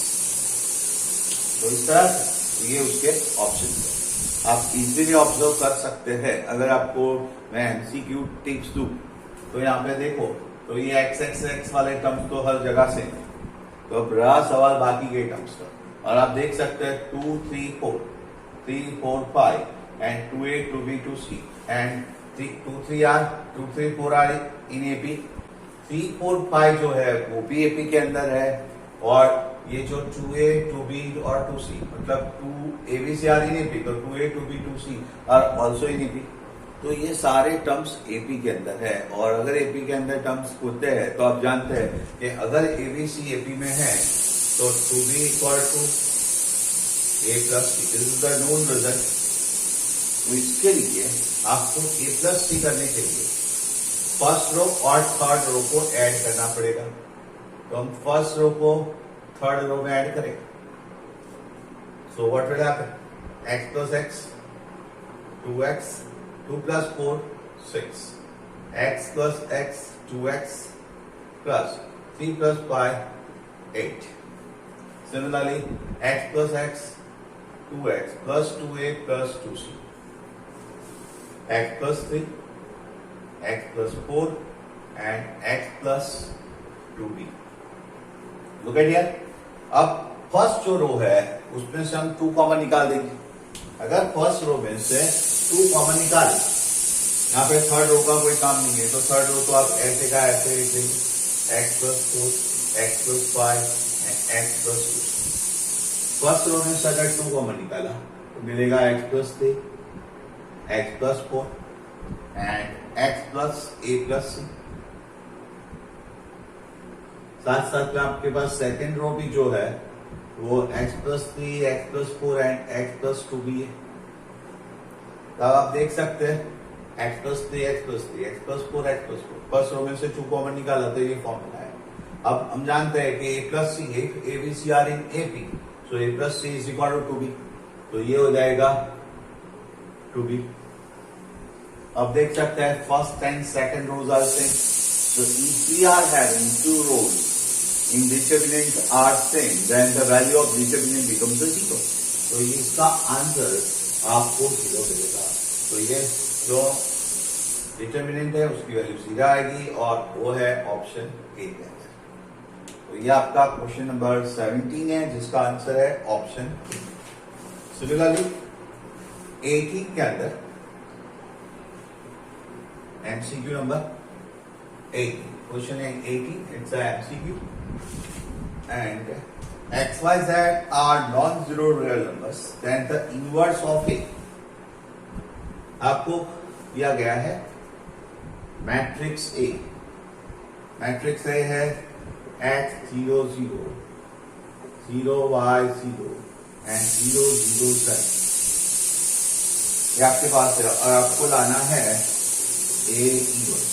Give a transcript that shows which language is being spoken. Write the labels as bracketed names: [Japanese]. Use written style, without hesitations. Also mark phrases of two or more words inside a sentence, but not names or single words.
[Hindi] तो इस तरह से ये उसके ऑप्शन है. आप इजीली ऑब्जर्व कर सकते हैं. अगर आपको मैं [English] MCQ tips [Hindi] दूं तो यहाँ पे देखो तो ये x वाले टर्म्स तो हर जगह से. तो अब रहा सवाल बाकी के टर्म्स का. और आप देख सकते हैं [English] 2, 3, 4, 3, 4, 5 and 2a, 2b, 2c and 2, 3 are 2, 3, 4 are in AP. [Hindi] 3, 4, 5 जो है वो भी AP के अंदर है. और ये जो 2a, 2b और 2c मतलब [English] 2 ABC are in AP, [Hindi] तो [English] 2a, 2b, 2c are also in AP. [Hindi] तो ये सारे टर्म्स AP के अंदर है. और अगर AP के अंदर टर्म्स होते हैं तो आप जानते हैं कि अगर ABC AP में है तो [English] 2b equal to a plus c. This is the known result. [Hindi] तो इसके लिए आपको [English] a plus c [Hindi] करने के लिए [English] first row [Hindi] और [English] third row [Hindi] को ऐड करना पड़ेगा. तो हम [English] first row [Hindi] को [English] third row [Hindi] में ऐड करें. [English] So what will happen, x plus x 2x, 2 plus 4 6, x plus x 2x plus 3 plus 5 8. Similarly, x plus x 2x plus 2a plus 2c, x plus 3, x plus 4 and x plus 2b. Look at here. [Hindi] अब फर्स्ट जो रो है उसमें से हम 2 कॉमन निकाल देंगे. अगर [English] first row [Hindi] में से 2 कॉमन निकाले, यहाँ पे [English] third row [Hindi] का कोई काम नहीं है तो [English] third row [Hindi] तो आप ऐसे का ऐसे लिख देंगे [English] x plus 4, x plus 5 and x plus 2. first row [Hindi] में से अगर 2 कॉमन निकाला तो मिलेगा [English] x plus 3, x plus 4 and x plus a plus c. [Hindi] साथ साथ में आपके पास [English] second row [Hindi] भी जो है वो [English] x plus 3, x plus 4 and x plus 2 [Hindi] भी है. तब आप देख सकते हैं [English] x plus 3, x plus 3, x plus 4, x plus 4. first row [Hindi] में से 2 कॉमन निकाला तो ये फॉर्मूला है. अब हम जानते हैं कि [English] a plus c, a b c are in AP. [Hindi] तो [English] a plus c is equal to b, [Hindi] तो ये हो जाएगा [English] two b. [Hindi] अब देख सकते हैं [English] first and second rows are same, so if we are having two rows in determinant are same, then the value of determinant becomes a zero. [Hindi] तो इसका आंसर आपको जीरो मिलेगा। तो ये जो डिटर्मिनेंट है उसकी वैल्यू जीरो आएगी और वो है [English] option A [Hindi] के अंदर। तो ये आपका [English] question number [Hindi] 17 है जिसका आंसर है ऑप्शन। सिमिलरली 18 के अंदर [English] MCQ number [Hindi] 18, [English] question 18, it's a MCQ, and x, y, z are non-zero real numbers, then the inverse of a, [Hindi] आपको दिया गया है मैट्रिक्स A, मैट्रिक्स A है x 0 0 0 y 0 and 0 0 z, ये आपके पास है और आपको लाना है A इनवर्स।